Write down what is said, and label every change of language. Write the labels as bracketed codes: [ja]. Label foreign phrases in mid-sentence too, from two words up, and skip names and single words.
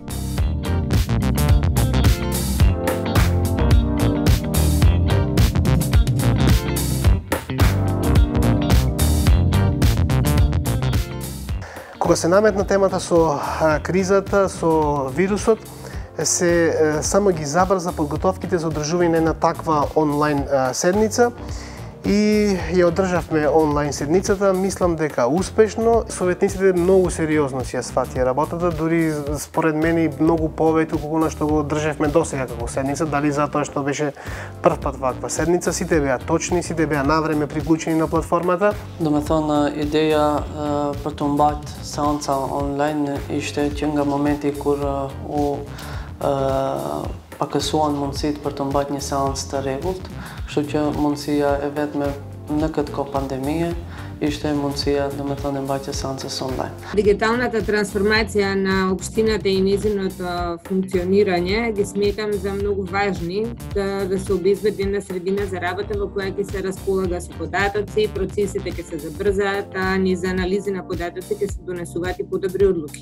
[mk] Кога се наметна темата со кризата, со вирусот, се само ги забрза подготовките за одржување на таква онлайн седница и ја одржавме онлайн седницата. Мислам дека успешно. Советниците многу сериозно си ја сватија работата, дури според мене многу повеќе колку што го одржавме досега како седница, дали затоа што беше прв пат ваква седница, сите беа точни, сите беа навреме приклучени на платформата. [sq] Domethënë, ideja për të mbajt seanca online ishte që nga momenti kur u pakësuan mundësitë për të mbajtur një seancë të rregullt, kështu që mundësia e vetme në këtë kohë pandemie ishte mundësia, domethënë, e mbajtjes seancës online. [mk] Дигиталната трансформација на општината и нејзиното функционирање ги сметам за многу важни да се обезбеди една средина за работа во која ќе се располага со податоци, процесите ќе се забрзаат, а низ анализи на податоци ќе се донесуваат и подобри одлуки.